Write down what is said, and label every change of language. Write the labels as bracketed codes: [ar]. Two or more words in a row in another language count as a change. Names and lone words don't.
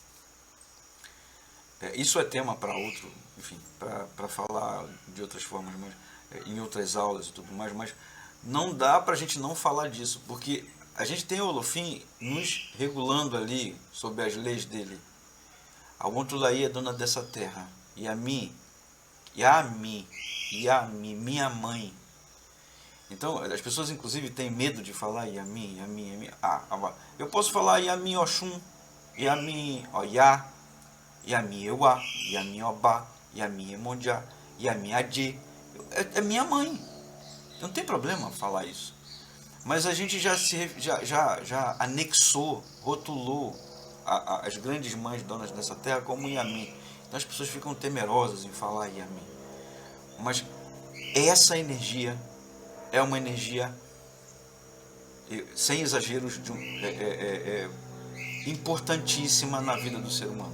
[pt] Isso é tema para outro, enfim, para falar de outras formas, mas, em outras aulas e tudo mais, mas não dá para a gente não falar disso, porque a gente tem o Olofim nos regulando ali sob as leis dele. A Awuntulayi é dona dessa terra, e a mim, minha mãe. Então, as pessoas inclusive têm medo de falar Yami. Eu posso falar Yami Oxum, Yami Oyá, Yami Ewa, Yami Obá, Yami Emonjá, Yami Adê. É minha mãe. Não tem problema falar isso. Mas a gente já anexou, rotulou as grandes mães donas dessa terra como Yami. Então as pessoas ficam temerosas em falar Yami. Mas essa energia é uma energia, sem exageros, importantíssima na vida do ser humano.